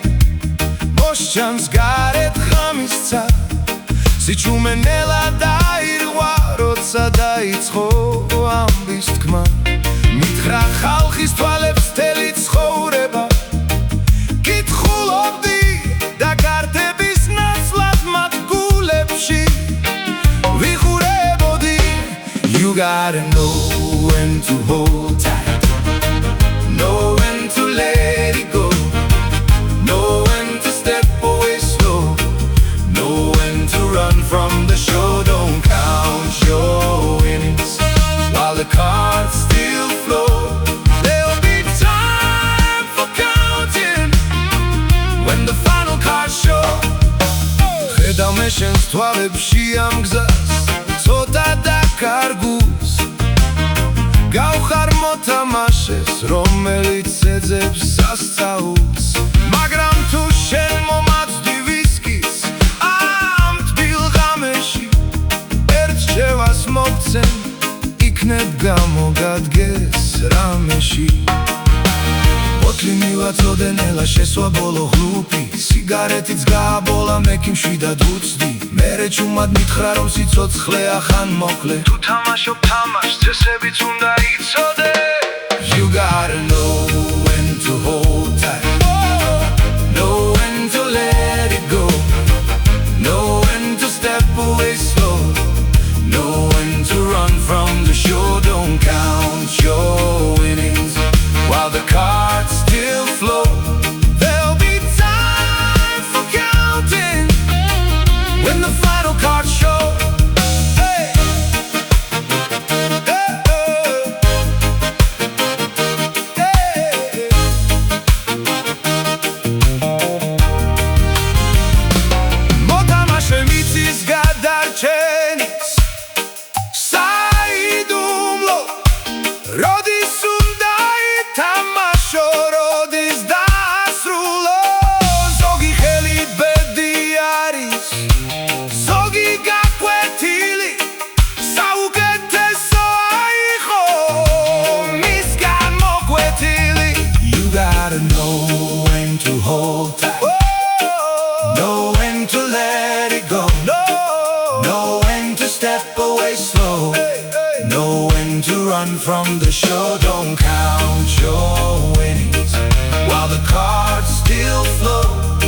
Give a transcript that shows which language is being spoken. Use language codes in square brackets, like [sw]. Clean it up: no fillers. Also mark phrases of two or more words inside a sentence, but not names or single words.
[ka] მოსჩანს გარეთ ღამისცა სიჩუმენელა დაირღვა როცა დაიწყო ამბის თქმა მითხრა ხალხის თვალებს მთელი ცხოვრება კითხულობდი და კარტების ნაცვლად მათ გულებში ვიხურებოდი [en] You gotta know when to hold tight Know when to let it go Know when to step away slow Know when to run from the show Don't count your winnings While the cards still flow There'll be time for counting When the final cards show [ka] ხედავ მე შენს თვალებში ამ გზას ცოტა დაკარგულს გავხარ მოთამაშეს რომელიც ეძებს სასწაულს მაგრამ თუ შენ მომაცდი ვისკის ამ თბილ ღამეში ერთ რჩევას მოგცემ იქნებ გამოგადგეს რამეში ბოთლი მივაწოდე ნელა შესვა ბოლო ღლუპი სიგარეტიც გააბოლა მე კი მშვიდად ვუცდი მერე ჩუმად მითხრა რომ სიცოცხლე ახან მოკლე თუ თამაშობ თამაშს წესებიც უნდა იცოდე [en] You gotta know when to hold tight Know when to let it go Know when to step away slow Know when to run from the show Don't count your winnings While the cards still flow There'll be time for counting When the final cards show Hey [ka] მოთამაშე მიწის გადარჩენის საიდუმლო როდის უნდა ითამაშო როდის დაასრულო ზოგი ხელით ბედი არის ზოგი გაკვეთილი საუკეთესო აიღო მისგან მოკვეთილი [en] You gotta know when to hold tight Know when to let it go Know when to step away slow Know when to run from the show Don't count your winnings While the cards still flow